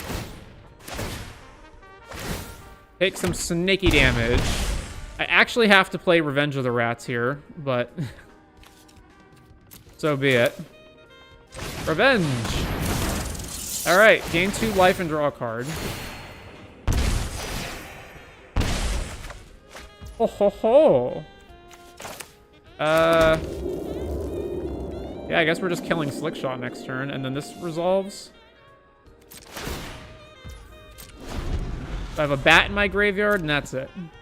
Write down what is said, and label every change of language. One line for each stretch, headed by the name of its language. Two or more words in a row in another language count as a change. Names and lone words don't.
English: Take some snaky damage. I actually have to play Revenge of the Rats here, but so be it. Revenge! Alright, gain 2 life and draw a card. Oh ho ho! Yeah, I guess we're just killing Slickshot next turn, and then this resolves. I have a bat in my graveyard, and that's it.